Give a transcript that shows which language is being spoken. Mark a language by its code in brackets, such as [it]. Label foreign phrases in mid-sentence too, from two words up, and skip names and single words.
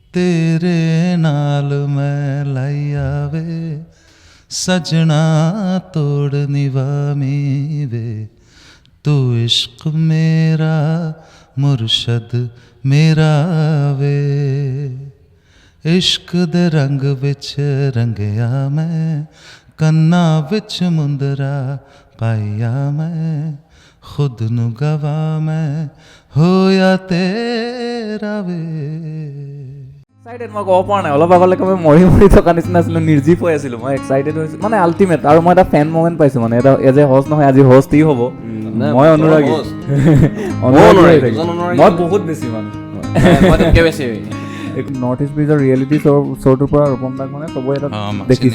[pa] ਤੇਰੇ ਨਾਲ ਮੈਂ ਲਾਈਆਂ ਵੇ ਸਜਣਾ ਤੋੜ ਨਿਭਾਵੀਂ ਵੇ ਤੂੰ ਇਸ਼ਕ ਮੇਰਾ ਮੁਰਸ਼ਦ ਮੇਰਾ ਵੇ ਇਸ਼ਕ ਦੇ ਰੰਗ ਵਿਚ ਰੰਗਿਆ ਮੈਂ ਕੰਨਾਂ ਵਿਚ ਮੁੰਦਰਾਂ ਪਾਇਆ ਮੈਂ ਖੁਦ ਨੂੰ ਗਵਾ ਮੈਂ ਹੋਇਆ ਤੇਰਾ ਵੇ [as] এক্সাইটেড মই ক'ব পৰা নাই অলপ আগলৈকে মই মৰি মৰি থকা নিচিনা আছিলোঁ নিৰ্জীৱ হৈ আছিলোঁ মই এক্সাইটেড হৈছোঁ মানে আল্টিমেট আৰু মই এটা [en] fan moment [as] পাইছোঁ মানে এটা [en] as a host [as] নহয় আজি হোষ্ট ই হ'ব মই অনুৰাগী মই বহুত বেছি মানে নৰ্থ ইষ্ট ব্ৰিজৰ [en] reality show'টোৰ [as] পৰা ৰূপম দাক মানে চবৰে এটা দেখিছে